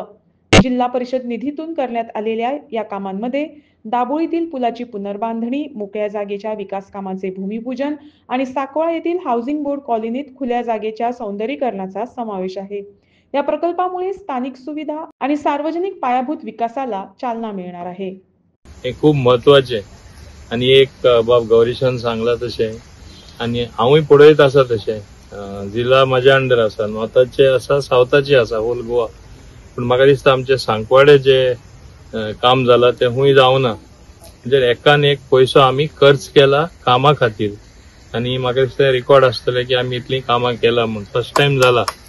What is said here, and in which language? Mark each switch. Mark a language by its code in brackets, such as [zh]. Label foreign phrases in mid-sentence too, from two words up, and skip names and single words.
[mr] जिल्हा परिषद निधीतून करण्यात आलेल्या या कामांमध्ये दाबोळीतील पुलाची पुनर्बांधणी, मोकळ्या जागेच्या विकास कामांचे भूमिपूजन आणि साकवाळ येथील हाऊसिंग बोर्ड कॉलनीत खुल्या जागेच्या सौंदर्यीकरणाचा समावेश आहे। या प्रकल्पामुळे स्थानिक सुविधा आणि सार्वजनिक पायाभूत विकासाला चालना मिळणार आहे। [kok] हे खूप महत्वाचे आणि एक बाब गौरीशन सांगला तसे आणि हांवूय पळयत आसा तशें जिल्हा म्हाज्या अंडर आसा, नॉर्थाचे आसा, सावथाचे आसा, होल गोवा। पण म्हाका दिसता आमचे सांकवाडे जे काम जाला ते हुंय जावना, म्हणजे एकान एक पैसो आमी खर्च केला कामा खातीर आणि म्हाका दिसता रिकॉर्ड आसतले की आमी इतली कामां केला म्हणून [en] first time [kok] जाला।